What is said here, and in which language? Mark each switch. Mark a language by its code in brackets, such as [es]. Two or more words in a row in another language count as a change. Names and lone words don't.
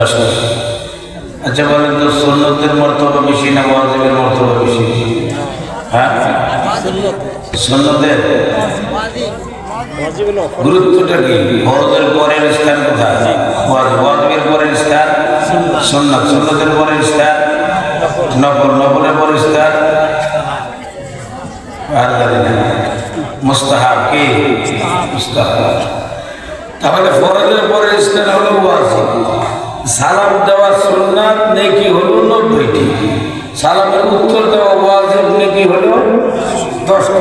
[hi] अच्छा बोलें तो [bn] সুন্নতের মর্তবা বেশি না ওয়াজিবের মর্তবা বেশি? হ্যাঁ সুন্নতের গুরুত্বটা কী ফরজের পরের স্থান কোথায়? ওয়াজিবের পরের স্থান সুন্নত, সুন্নতের পরের স্থান নফল, নফলের পরের স্থান আর জানি না মুস্তাহাব কি মুস্তাহাব। তাহলে ফরজের পরের স্থান হলো ওয়াজিব। সালাম দেওয়া সুন্নাত নেকি হলো 90টি, সালামের উত্তর দেওয়া ওয়াজিব নেকি হলো 10টি।